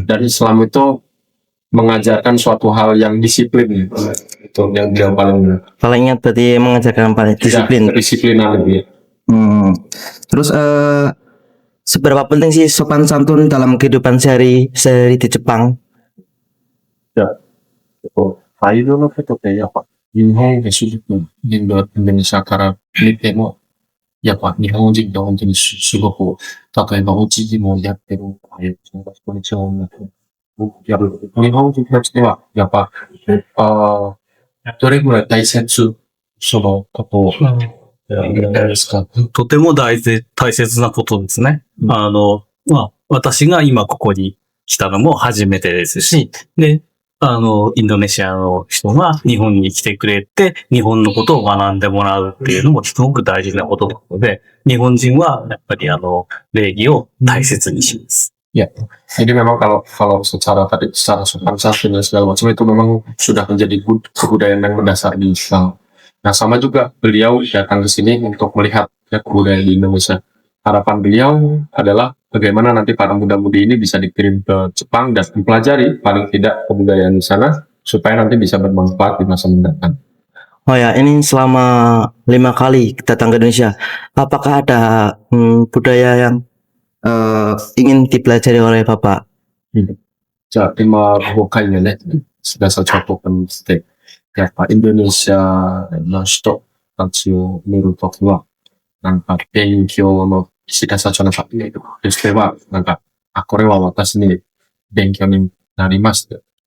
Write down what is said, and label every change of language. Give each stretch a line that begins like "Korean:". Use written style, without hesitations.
Indonesian: Dan Islam itu mengajarkan suatu hal yang disiplin. Itu yang beliau paling ingat berarti mengajarkan paling disiplin. Disiplinan lebih. Terus seberapa penting sih sopan santun dalam kehidupan sehari-hari di Jepang?
Japanese: 態度のことってやっぱ日本で主人インドネシアから見てもやっぱ日本人って本当にすごく例えばお辞儀もやってるこんにちは日本人たちではやっぱどれぐらい大切そのことをですか？とても大切なことですね。私が今ここに来たのも初めてですし、で、インドネシアの人が日本に来てくれて、日本のことを学んでもらうっていうのもすごく大事なことなので、日本人はやっぱり礼儀を大切にします。
Indonesian: Ya, jadi memang kalau secara sopan santun dan segala macam itu memang sudah menjadi kebudayaan yang mendasar di Islam. Nah, sama juga beliau datang ke sini untuk melihat kebudayaan di Indonesia. Harapan beliau adalah bagaimana nanti para muda-mudi ini bisa dikirim ke Jepang dan mempelajari paling tidak kebudayaan di sana supaya nanti bisa bermanfaat di masa mendatang. Oh ya, ini selama 5 kali datang ke Indonesia, apakah ada budaya yang ingin dipelajari oleh Bapak?
Japanese: じゃあ今5回目ね、菅社長とかしてやっぱインドネシアの人たちを見るときはなんか勉強の菅社長の発言としてはなんかこれは私に勉強になりました。